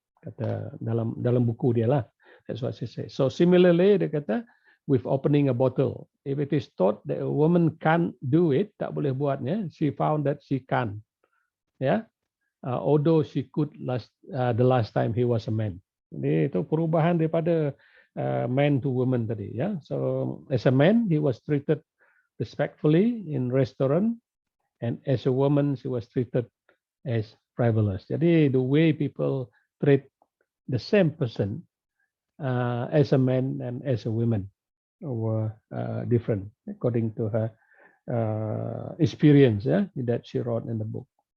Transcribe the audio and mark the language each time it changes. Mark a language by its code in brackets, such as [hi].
[ms] Kata dalam buku dia lah. [en] That's what she says. So similarly, [ms] dia kata, [en] with opening a bottle, if it is thought that a woman can't do it, [ms] tak boleh buatnya, [en] she found that she can. Yeah, although she could the last time he was a man. [ms] Jadi itu perubahan daripada [en] man to woman [ms] tadi. [en] Ya, so as a man, he was treated respectfully in restaurant, and as a woman, she was treated as frivolous. Jadi the way people treat the same person as a man and as a woman were different according to her experience, yeah, that she wrote in the book.